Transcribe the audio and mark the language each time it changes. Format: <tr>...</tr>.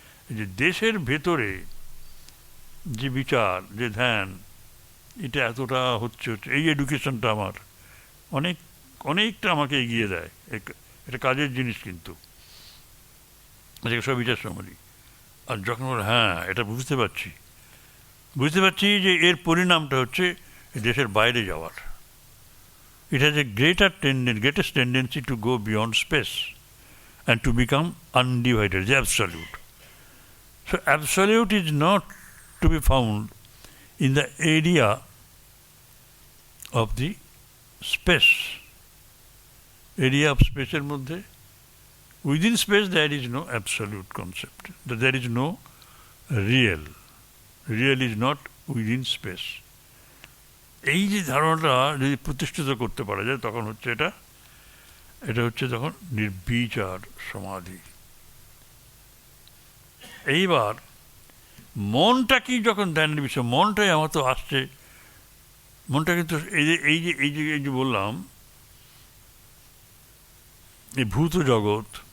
<bn>এই যে দেশের ভেতরে যে বিচার, যে ধ্যান, এটা এতটা হচ্ছে, এই এডুকেশনটা আমার অনেকটা আমাকে এগিয়ে দেয়। এটা কাজের জিনিস, কিন্তু এটাকে সব বিচার সমাধি। আর যখন হ্যাঁ এটা বুঝতে পারছি যে এর পরিণামটা হচ্ছে দেশের বাইরে যাওয়ার।</bn> <en>It has a greatest tendency to go beyond space and to become undivided, the absolute. So absolute is not to be found in the area of the space. Area of space</en> <bn>এর মধ্যে,</bn> <en>within space there is no absolute concept. There is no real. Real is not within space.</en> <bn>এই যে ধারণাটা যদি প্রতিষ্ঠিত করতে পারা যায়, তখন হচ্ছে এটা হচ্ছে তখন নির্বিচার সমাধি। এইবার মনটা কি যখন ধ্যানের বিষয়, মনটাই আমার তো আসছে, মনটা কিন্তু এই যে বললাম, এই ভূত জগৎ,</bn>